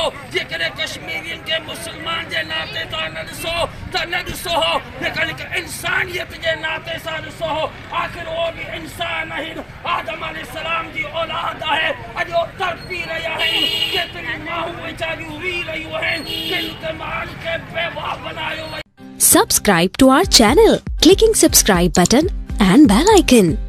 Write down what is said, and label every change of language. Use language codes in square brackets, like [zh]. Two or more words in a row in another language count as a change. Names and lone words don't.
[sd] जेकॾहिं कश्मीरियुनि खे मुसलमान जे नाते तव्हां न ॾिसो त न ॾिसो हो, लेकिन हिकु इंसानियत जे नाते सां ॾिसो हो। आख़िर उहो बि इंसान आहिनि, आदम अलैहिस्सलाम जी औलाद आहे। अॼु तड़पी रहिया आहिनि, केतिरी माण्हू वीचारियूं वी रहियूं आहिनि, किन ते माल खे बेवाह बनायो। [en] Subscribe to our channel, clicking subscribe button and bell icon.